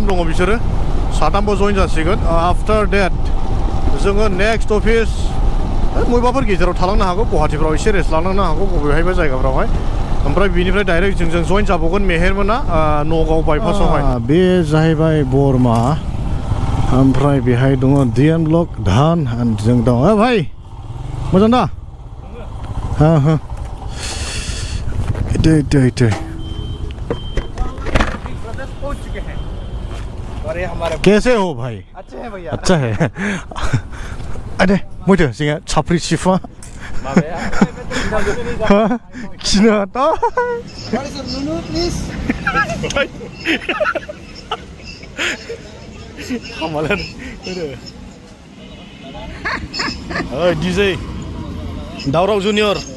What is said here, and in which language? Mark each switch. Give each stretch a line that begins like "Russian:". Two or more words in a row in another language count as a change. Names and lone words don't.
Bodo: दङ बिसोरो साथामबो जइन जासिगोन
English: after that
Bodo: जोङो
English: next office
Bodo: बबेबाफोर गेजेराव थालांनो हागौ गुवाहाटिफ्राव एसे रेस्ट लालांनो हागौ बबेहायबा जायगाफ्रावहाय ओमफ्राय बिनिफ्राय डाइरेक्ट जोंजों जइन जाबावगोन मेहेरमोना नगाव बाइपासावहाय बे जाहैबाय बरमा ओमफ्राय बेहाय दङ डिएन ब्लक धान जों दङ भाइ मोजां दा
Hindi: कैसे हो भाई अच्छे हैं भैया अच्छा है अरे मुझे सिंह छापरी चिफा
Bodo: किना ता Hamalan DJ Daurau Junior